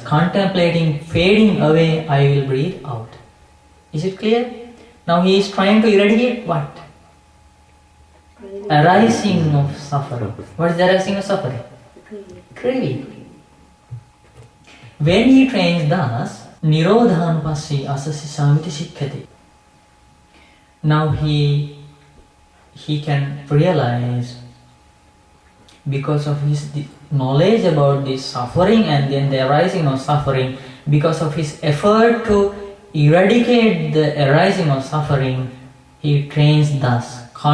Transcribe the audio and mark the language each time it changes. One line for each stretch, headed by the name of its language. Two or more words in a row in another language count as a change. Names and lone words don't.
English: Contemplating fading away, I will breathe out. Is it clear? Now he is trying to eradicate what? Arising of suffering. What is the arising of suffering? Craving. When he trains thus,
Pali: Nirodhanupassyi asasisamiti shikkati.
English: Now he can realize, because of his knowledge about this suffering and then the arising of suffering, because of his effort to eradicate the arising of suffering, he trains thus.